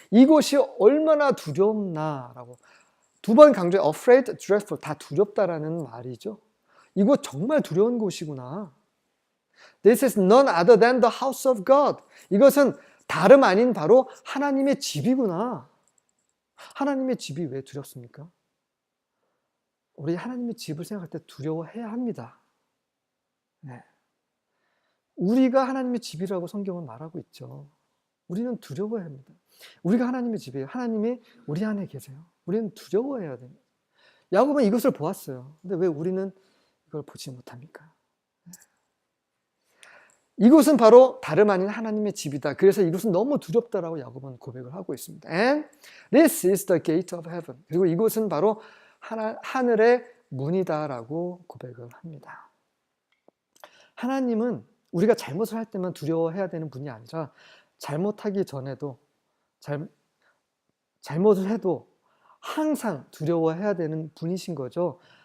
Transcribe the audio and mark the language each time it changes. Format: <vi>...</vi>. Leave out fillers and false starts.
<ko>이곳이 얼마나 두렵나라고. 두 번 강조해. afraid, dreadful. 다 두렵다라는 말이죠. 이곳 정말 두려운 곳이구나.</ko> <en>This is none other than the house of God.</en> <ko>이것은 다름 아닌 바로 하나님의 집이구나. 하나님의 집이 왜 두렵습니까? 우리 하나님의 집을 생각할 때 두려워해야 합니다. 네. 우리가 하나님의 집이라고 성경은 말하고 있죠. 우리는 두려워해야 합니다. 우리가 하나님의 집이에요. 하나님이 우리 안에 계세요. 우리는 두려워해야 됩니다. 야곱은 이것을 보았어요. 근데 왜 우리는 이걸 보지 못합니까? 이곳은 바로 다름 아닌 하나님의 집이다. 그래서 이곳은 너무 두렵다라고 야곱은 고백을 하고 있습니다.</ko> <en>And this is the gate of heaven.</en> <ko>그리고 이곳은 바로 하늘의 문이다라고 고백을 합니다. 하나님은 우리가 잘못을 할 때만 두려워해야 되는 분이 아니라 잘못하기 전에도 잘못을 해도 항상 두려워해야 되는 분이신 거죠.</ko>